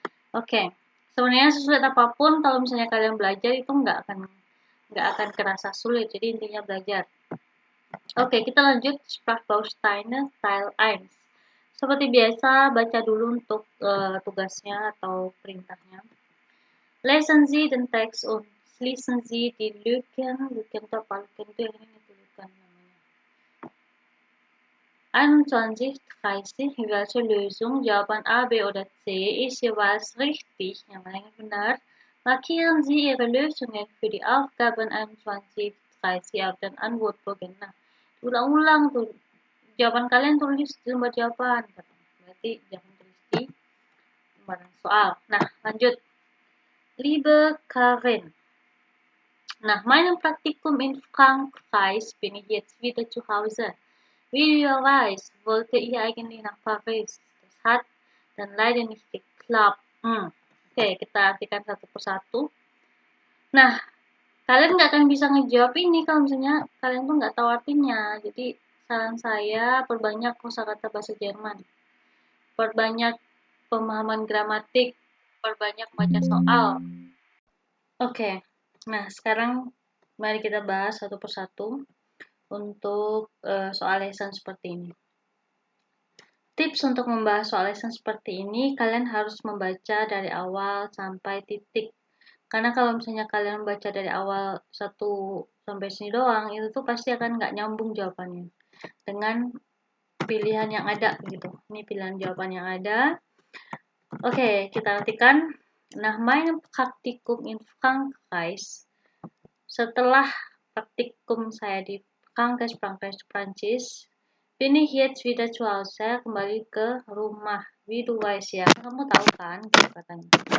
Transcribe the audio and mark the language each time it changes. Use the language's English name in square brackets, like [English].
[Indonesian] Oke, sebenarnya sesulit apapun kalau misalnya kalian belajar itu nggak akan kerasa sulit. Jadi intinya belajar. Oke, kita lanjut Sprachbausteine Teil 1. Seperti biasa, baca dulu untuk tugasnya atau perintahnya. [German] Lesen Sie den Text und schließen Sie die Lücken. [Indonesian] Lücken itu apa? Lücken itu yang ini tulisan namanya. [German] 21, 30. Welche Lösung? Jawaban A, B oder C ist jeweils richtig. [Indonesian] Yang mana yang benar? [German] Markieren Sie Ihre Lösungen für die Aufgaben 21, 30 auf den Antwortbogen. [Indonesian] Nah, ulang-ulang tuh. Jawaban kalian tulis di lembar jawaban. Berarti jangan tulis di lembaran soal. Nah, lanjut. [German] Liebe Karin. Nach meinem Praktikum in Frankreich bin ich jetzt wieder zu Hause. Wie du ja weißt, wollte ich eigentlich nach Paris. Das hat dann leider nicht geklappt. [Indonesian] Oke, kita artikan satu persatu. Nah, kalian nggak akan bisa ngejawab ini kalau misalnya kalian tuh nggak tahu artinya. Jadi, saran saya perbanyak kosakata bahasa Jerman. Perbanyak pemahaman gramatik. Perbanyak baca soal. Oke, nah sekarang mari kita bahas satu persatu untuk soal lesan seperti ini. Tips untuk membahas soal lesan seperti ini, kalian harus membaca dari awal sampai titik. Karena kalau misalnya kalian baca dari awal 1 sampai sini doang, itu tuh pasti akan nggak nyambung jawabannya dengan pilihan yang ada gitu. Ini pilihan jawaban yang ada. Oke, kita artikan. [German] Nah, mein Praktikum in Frankreich. [Indonesian] Setelah praktikum saya di Frankreich, Prancis, [German] bin ich jetzt wieder zu Hause, [Indonesian] saya kembali ke rumah. [German] Wie du weißt [Indonesian] ya, kamu tahu kan, gitu katanya.